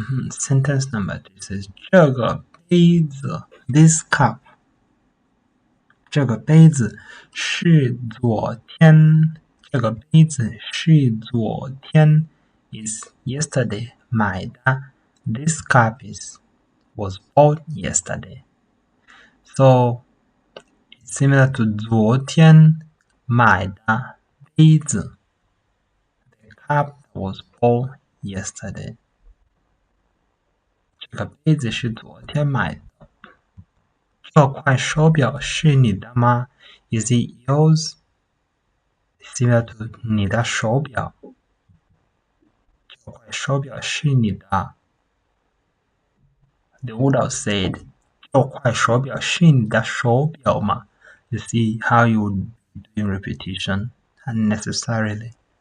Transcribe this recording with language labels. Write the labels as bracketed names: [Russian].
[English] Sentence number 3 says [Chinese] 这个杯子 [English] this cup [Chinese] 这个杯子是昨天这个杯子是昨天 [English] is yesterday [Chinese] 买的 [English] this cup was bought yesterday So it's similar to [Chinese] 昨天买的杯子 [English] The cup was bought yesterday. [Chinese] 这个杯子是昨天买的。这块手表是你的吗 [English] Is it yours? Similar to 你的手表。 [Chinese] 这块手表是你的。 [English] The would have said [Chinese] 这块手表是你的手表吗 [English] You see how you would be doing repetition unnecessarily.